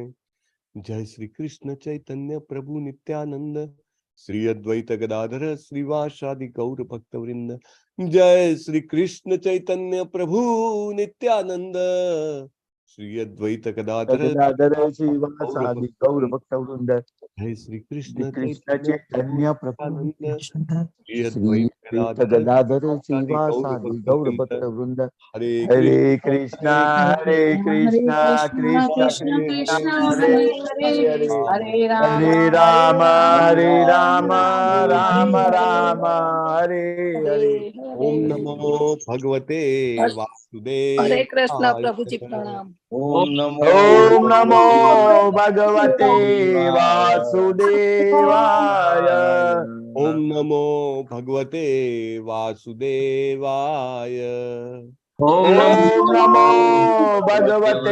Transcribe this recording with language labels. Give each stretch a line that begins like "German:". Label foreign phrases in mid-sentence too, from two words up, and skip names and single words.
Sanskrit: जय श्री कृष्ण चैतन्य प्रभु नित्यानंद श्री अद्वैत गदाधर श्रीवासादि गौर भक्त वृंद। जय श्री कृष्ण चैतन्य प्रभु नित्यानंद श्री अद्वैत गदाधर गदाधर श्रीवासादि गौर भक्त वृंद। जय श्री कृष्ण कृष्ण चैतन्य प्रभु नित्यानंद श्री श्री अद्वैत गदाधर श्रीवासादि गौर भक्त वृंद। हरे कृष्णा कृष्णा कृष्ण कृष्णा कृष्ण हरे हरे हरे हरे हरे हरे राम हरे राम राम राम हरे हरे। ओम नमो भगवते हरे कृष्ण वासुदेवाय।
Hindi: प्रभु जी प्रणाम।
Sanskrit: ओम नमो ओम नमो भगवते वासुदेवाय। वासुदेवाय। ओम नमो भगवते वासुदेवाय। ओम ओम नमो नमो भगवते